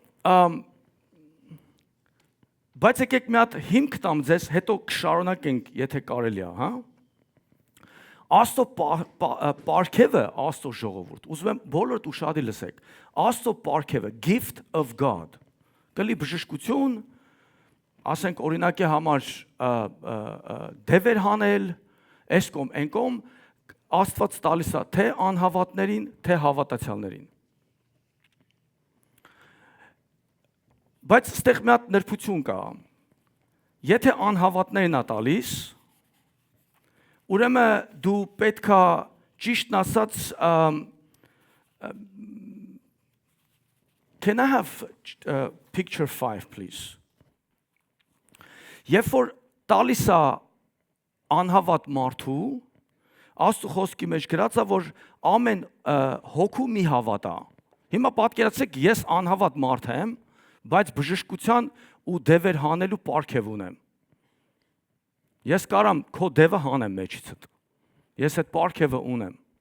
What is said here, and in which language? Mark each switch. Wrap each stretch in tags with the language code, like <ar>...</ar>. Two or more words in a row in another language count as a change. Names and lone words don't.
<hy>բայց եկեք մի հատ հիմք տամ ձեզ, հետո կշարունակենք, եթե կարելի է, հա։ Աստծո պարգևը, Աստծո ժողովուրդ, ուզում եմ բոլորդ ուշադիր լսեք։ Աստծո պարգևը,</hy> <en>gift of God,</en> <hy>կլի բժշկություն, ասենք օրինակի համար դևեր հանել, այս կողմ, այն կողմ, Աստված տալիս է թե անհավատներին, թե հավատացյալներին։ Բայց ստեղ մի հատ նրբություն կա։ Եթե անհավատներին է տալիս, ուրեմն դու պետքա ճիշտն ասած</hy> <en>Can I have picture 5 please?</en> <hy>Երբ որ տալիս է անհավատ մարդու, Աստծո խոսքի մեջ գրած է, որ ամեն հոգու մի հավատա։ Հիմա պատկերացրեք, ես անհավատ մարդ եմ, բայց բժշկության ու դևեր հանելու պարգև ունեմ։ Ես կարամ քո դևը հանեմ մեջիցդ։ Ես այդ պարգևը ունեմ։</hy>